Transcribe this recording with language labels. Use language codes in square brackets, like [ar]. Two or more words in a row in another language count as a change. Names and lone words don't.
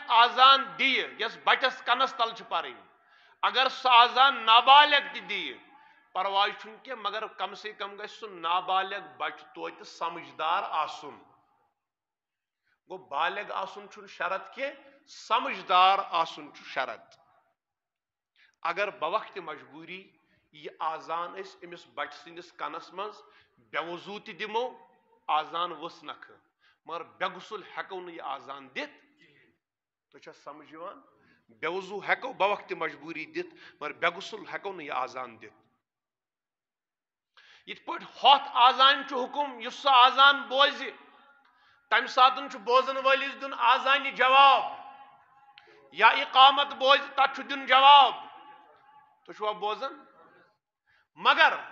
[ks] آزان دِیہِ یس بچس کنس تل چھِ پرٕنۍ اگر سُہ آزان نابالغ تہِ دِیہِ پرواے چھُنہٕ کینٛہہ مگر [ur] کم سے [ks] کم گژھِ سُہ نابالغ بچہ توتہِ سمجھدار آسُن گو بالغ آسن چھُنہٕ شرط کینٛہہ سمجھدار آسن چھُ شرط اگر بوقت مجبوری یہ آزان أسۍ أمس بچہ سٕنٛدِس کنس منٛز بے وضوٗ تہِ دِمو آزان ؤژھ نکھٕ مگر بے غسل ہیٚکو نہٕ یہِ آزان دِتھ تۄہہِ چھا سمجھ یِوان بے وضوٗ ہیٚکو بوقت مجبوری دِتھ مگر بے غسل ہیٚکو نہٕ یہِ آزان دِتھ یِتھ پٲٹھۍ ہوٚتھ آزان چھُ حکم یُس سُہ آزان بوزِ تمہ ساتن بوزن ولس دن آزانہِ جواب یا اقامت بوز تت چھُ دین جواب تُہۍ چھُوا بوزان مگر